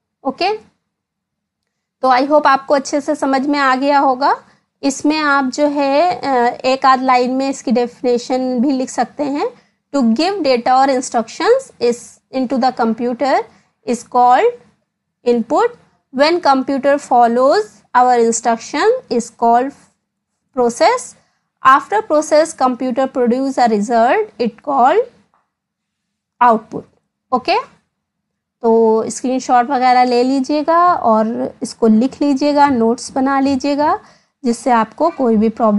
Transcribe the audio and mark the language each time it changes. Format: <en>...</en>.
<hi>Okay, तो I hope आपको अच्छे से समझ में आ गया होगा। इसमें आप जो है एक आध लाइन में इसकी डेफिनेशन भी लिख सकते हैं।</hi> <en>To give data और instructions is into the computer is called input. When computer follows our instruction is called process. After process computer produce a result, it called output. Okay,</en> <hi>तो screenshot वगैरह ले लीजिएगा और इसको लिख लीजिएगा, नोट्स बना लीजिएगा, जिससे आपको कोई भी प्रॉब्लम</hi>